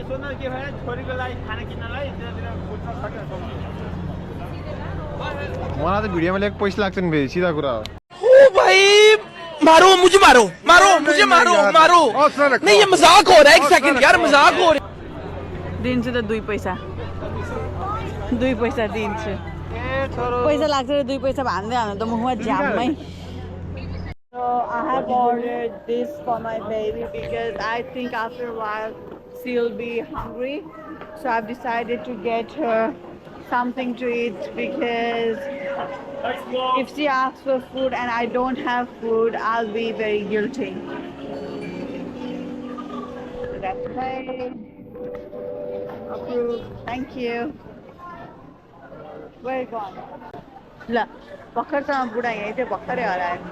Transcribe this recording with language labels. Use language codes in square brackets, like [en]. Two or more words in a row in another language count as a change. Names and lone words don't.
[ne] के भयो छोरीको लागि खाना किन्नलाई त्यतातिर बुझ्न सक्यो मलाई त भिडियोमा ल्याएको पैसा लाग्छ नि फेरि सिधा कुरा हो [hi] ओ भाई मारो मुझे मारो मारो मुझे मारो मारो नहीं ये मजाक हो रहा है एक सेकंड यार मजाक हो रहा है [ne] दिन्छु त 2 पैसा 2 पैसा दिन्छु पैसा लाग्छ र 2 पैसा भन्दै हाल्नु त मुखमा झ्याममै [en] So I have ordered this for my baby because I think after a while she'll be hungry. So I've decided to get her something to eat because if she asks for food and I don't have food, I'll be very guilty. So that's right. Approved. Thank you. Where are you going? [ne] ल भर्खरसँग बुढा यहीँ थियो भर्खरै हरायो